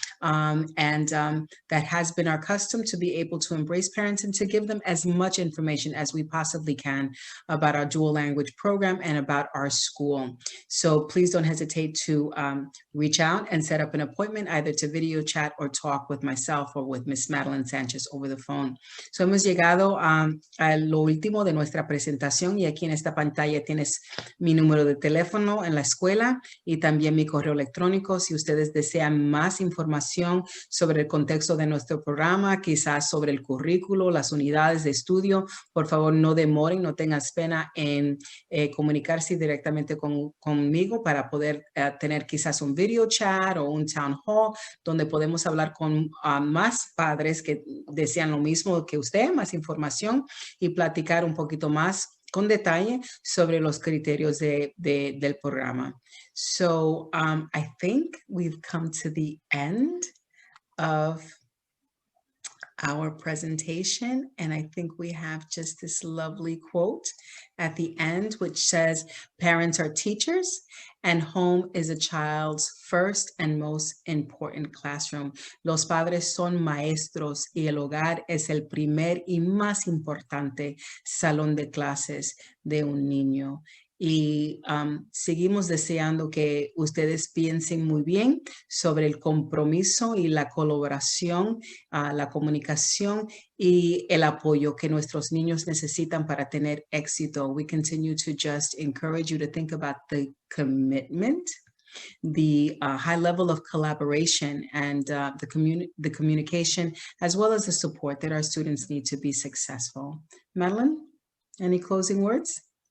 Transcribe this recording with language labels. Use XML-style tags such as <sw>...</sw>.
<en>And that has been our custom to be able to embrace parents and to give them as much information information as we possibly can about our dual language program and about our school. So please don't hesitate to reach out and set up an appointment either to video chat or talk with myself or with Miss Madeline Sanchez over the phone.</en> <es>So hemos llegado a lo último de nuestra presentación y aquí en esta pantalla tienes mi número de teléfono en la escuela y también mi correo electrónico. Si ustedes desean más información sobre el contexto de nuestro programa, quizás sobre el currículo, las unidades de estudio, por favor no demoren, no tengas pena en comunicarse directamente conmigo para poder tener quizás un video chat o un town hall donde podemos hablar con más padres que desean lo mismo que usted, más información y platicar un poquito más con detalle sobre los criterios del programa.</es> <en>So I think we've come to the end of our presentation, and I think we have just this lovely quote at the end, which says, parents are teachers and home is a child's first and most important classroom.</en> <es>Los padres son maestros y el hogar es el primer y más importante salón de clases de un niño. Y seguimos deseando que ustedes piensen muy bien sobre el compromiso y la colaboración, la comunicación y el apoyo que nuestros niños necesitan para tener éxito.</es> <en>We continue to just encourage you to think about the commitment, the high level of collaboration and the communication, as well as the support that our students need to be successful. Madeline, any closing words?</en>